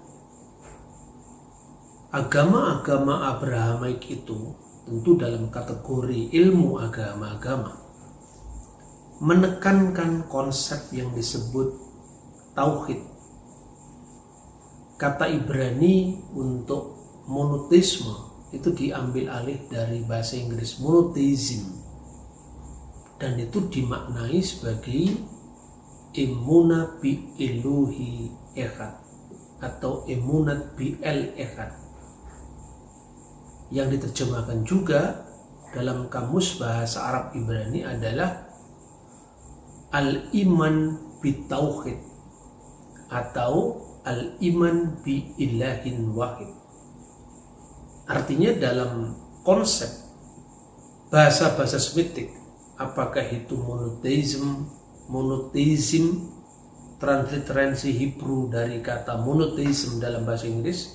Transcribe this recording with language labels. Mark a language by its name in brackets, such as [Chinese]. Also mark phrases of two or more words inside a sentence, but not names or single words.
[Indonesian] Agama-agama Abrahamic itu tentu dalam kategori ilmu agama-agama menekankan konsep yang disebut tauhid. Kata Ibrani untuk monoteisme itu diambil alih dari bahasa Inggris monotheism, dan itu dimaknai sebagai [Hebrew] אמונה באלוהי אחד [Indonesian] atau [Hebrew] אמונת באל אחד, [Indonesian] yang diterjemahkan juga dalam kamus bahasa Arab Ibrani adalah [Arabic] الإيمان بالتوحيد [Indonesian] atau [Arabic] الإيمان بإله واحد. [Indonesian] Artinya dalam konsep bahasa-bahasa Semitik, apakah itu monotheism, transliterasi Hebrew dari kata monotheism dalam bahasa Inggris.